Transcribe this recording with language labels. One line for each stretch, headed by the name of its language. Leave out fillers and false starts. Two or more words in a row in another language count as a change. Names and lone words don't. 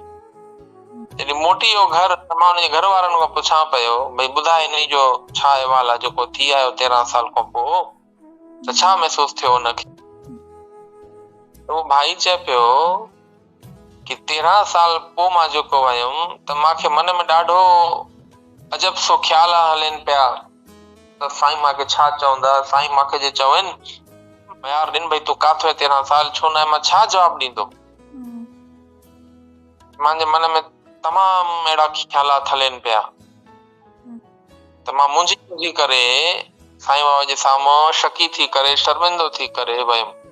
Sindhi: जॾहिं मोटी वियो घर, त मां हुनजे घर वारनि खां पुछां पियो भई ॿुधाए हिन जो छा अहिवाल आहे, जेको थी आयो 13 साल खां पोइ, त छा महसूस थियो हुनखे? त उहो भाई चए पियो कि 13 साल पोइ मां जेको वयुमि त मूंखे मन में ॾाढो अजब सो ख्याल हलनि पिया त साईं मूंखे छा चवंदा। साईं मूंखे जे चवनि यार दिन भाई तूं काथो 13 साल छो न, मां छा जवाब ॾींदो? मुंहिंजे मन में तमाम अहिड़ा ख्यालात हलनि पिया त मां मुंहिंजी करे साईं बाबा जे साम्हूं शकी थी करे, शर्मिंदो थी करे वयुमि।